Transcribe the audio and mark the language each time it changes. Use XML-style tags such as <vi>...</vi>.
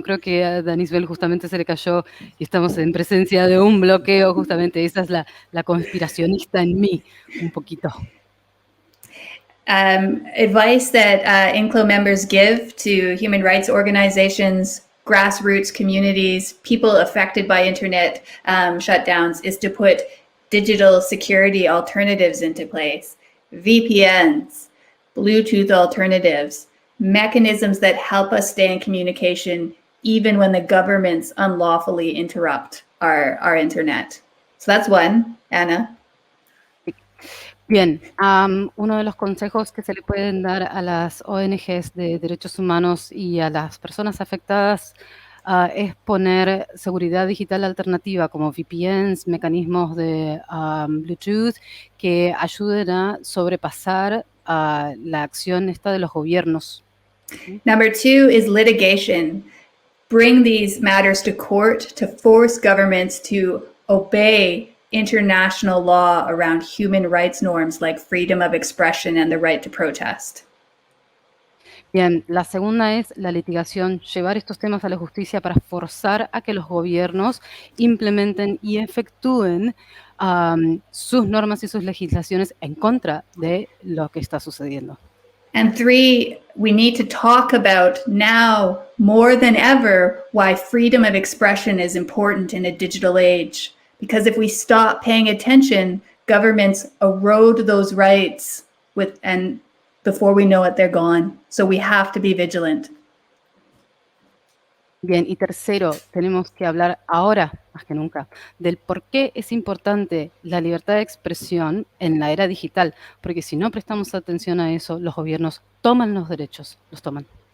<es>Creo que a Danisbel justamente se le cayó y estamos en presencia de un bloqueo, justamente. Esa es la conspiracionista en mí, un poquito.</es> <en>Advice that INCLO members give to human rights organizations, grassroots communities, people affected by internet shutdowns is to put digital security alternatives into place, VPNs, Bluetooth alternatives, mechanisms that help us stay in communication even when the governments unlawfully interrupt our internet. So that's one, Anna.</en> <es>Bien, uno de los consejos que se le pueden dar a las ONGs de derechos humanos y a las personas afectadas es poner seguridad digital alternativa como VPNs, mecanismos de Bluetooth que ayuden a sobrepasar la acción esta de los gobiernos.</es> <en>Number 2 is litigation. Bring these matters to court to force governments to obey international law around human rights norms like freedom of expression and the right to protest.</en> <es>Bien, la segunda es la litigación, llevar estos temas a la justicia para forzar a que los gobiernos implementen y efectúen sus normas y sus legislaciones en contra de lo que está sucediendo.</es> <en>And 3, we need to talk about now more than ever why freedom of expression is important in a digital age. Because if we stop paying attention, governments erode those rights and before we know it, they're gone. So we have to be vigilant.</en> <es>Bien, y tercero, tenemos que hablar ahora, más que nunca, del por qué es importante la libertad de expresión en la era digital, porque si no prestamos atención a eso, los gobiernos toman los derechos, los toman.</es>